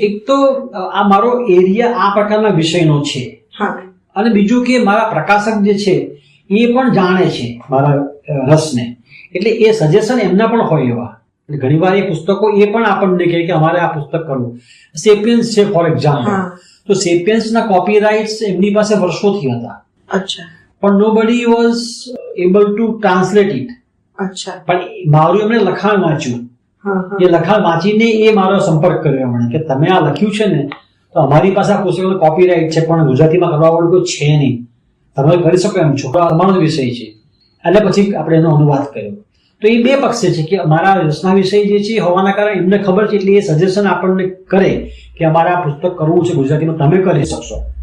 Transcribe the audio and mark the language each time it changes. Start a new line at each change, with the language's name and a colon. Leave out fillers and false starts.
Gujarati: એક તો આ મારો એરિયા આ પ્રકારના વિષયનો છે, અને બીજું કે મારા પ્રકાશક જે છે એ પણ જાણે છે મારા રસને, એટલે એ સજેશન એમના પણ હોય એવા. ઘણી વાર એ પુસ્તકો એ પણ આપણને કહે કે અમારે આ પુસ્તક કરવું. સેપિયન્સ છે ફોર એક્ઝામ્પલ, તો સેપિયન્સના કોપીરાઇટ્સ એમની પાસે વર્ષોથી હતા. અચ્છા.
English: પણ nobody was able to translate it.
Gujarati: અચ્છા. પણ મારું એમણે લખાણ વાંચ્યું, એ લખાણ વાંચીને એ મારો સંપર્ક કર્યો એમણે કે તમે આ લખ્યું છે ને, તો અમારી પાસે આ પુસ્તકનો કોપીરાઇટ છે, પણ ગુજરાતીમાં કરવા વાળું કોઈ છે નહીં, તમે કરી શકો એમ છો, અમારો જ વિષય છે. એટલે પછી આપણે એનો અનુવાદ કર્યો. તો એ બે પક્ષ છે કે અમારા રસના વિષય જે છે હોવાના કારણે એમને ખબર છે, એટલે એ સજેશન આપણને કરે કે અમારે આ પુસ્તક કરવું છે ગુજરાતીમાં, તમે કરી શકશો.